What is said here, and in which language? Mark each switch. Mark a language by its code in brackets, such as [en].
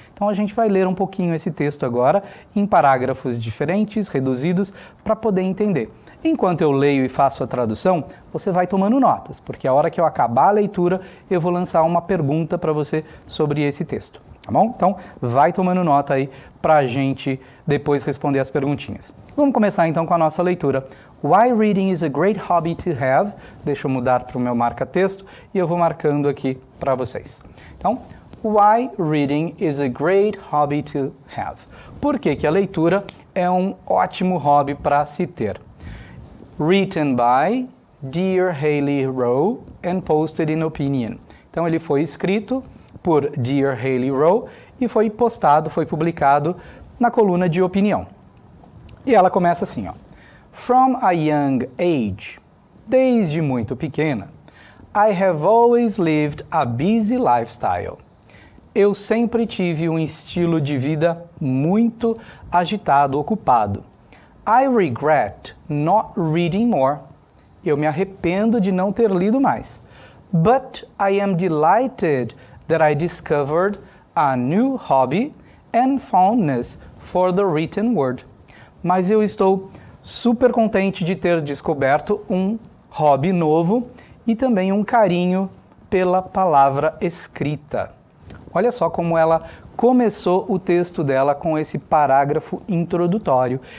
[pt] Então a gente vai ler um pouquinho esse texto agora, em parágrafos diferentes, reduzidos, para poder entender. Enquanto eu leio e faço a tradução, você vai tomando notas, porque a hora que eu acabar a leitura, eu vou lançar uma pergunta para você sobre esse texto. Tá bom? Então, vai tomando nota aí para a gente depois responder as perguntinhas. Vamos começar então com a nossa leitura. [en] Why reading is a great hobby to have. [pt] Deixa eu mudar para o meu marca-texto e eu vou marcando aqui para vocês. [en] Então, why reading is a great hobby to have. [pt] Por que que a leitura é um ótimo hobby para se ter? [en] Written by Dear Haley Rowe and posted in Opinion. [pt] Então, ele foi escrito por Dear Haley Rowe e foi postado, foi publicado na coluna de opinião. E ela começa assim, ó. [en] From a young age, [pt] desde muito pequena, [en] I have always lived a busy lifestyle. [pt] Eu sempre tive um estilo de vida muito agitado, ocupado. [en] I regret not reading more. [pt] Eu me arrependo de não ter lido mais. [en] But I am delighted that I discovered a new hobby and fondness for the written word. [pt] Mas eu estou super contente de ter descoberto um hobby novo e também um carinho pela palavra escrita. Olha só como ela começou o texto dela com esse parágrafo introdutório.